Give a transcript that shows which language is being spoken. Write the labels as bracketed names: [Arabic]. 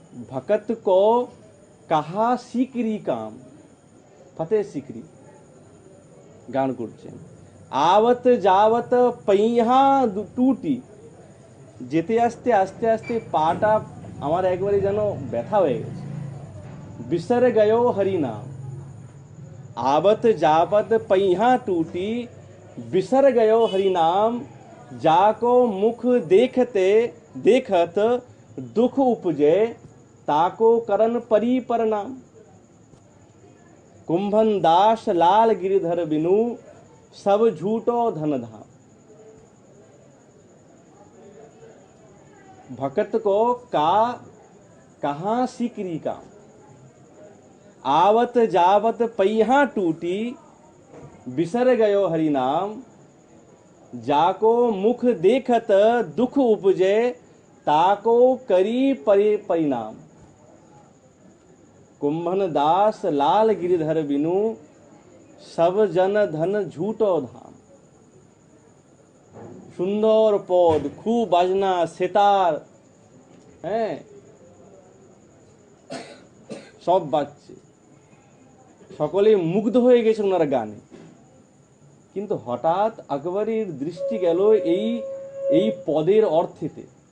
[Braj] ভকত কো কাহা সিকরি কাম, [Bangla] ফতেহ সিকরি গান করছেন। [Braj] आवत जावत पैहा टूटी, [Bangla] যেতে আসতে আস্তে আস্তে পাটা আমার একবারে যেন ব্যথা হয়ে গেছে। [Braj] বিসর গयो হরি নাম, आवत जावत पैहा टूटी, बिसर गयो हरि नाम, जाको मुख देखते देखत दुख उपजे, ताको करन परी परनाम। कुंभन दास लाल गिरधर बिनु, सब झूठो धन धाम। भक्त को कहाँ सिकरी काम, आवत जावत पैहा टूटी, बिसर गयो हरि नाम, जाको मुख देखत दुख उपजे, ताको करी परिणाम। कुंभन दास लाल गिरधर बिनु, सब जन धन झूठो धाम। [Bangla] সুন্দর পদ, খুব বাজনা, সেতার, হ্যাঁ, সব বাজছে। সকলে মুগ্ধ হয়ে গেছে ওনার গানে। কিন্তু হঠাৎ আকবরের দৃষ্টি গেল এই এই পদের অর্থেতে।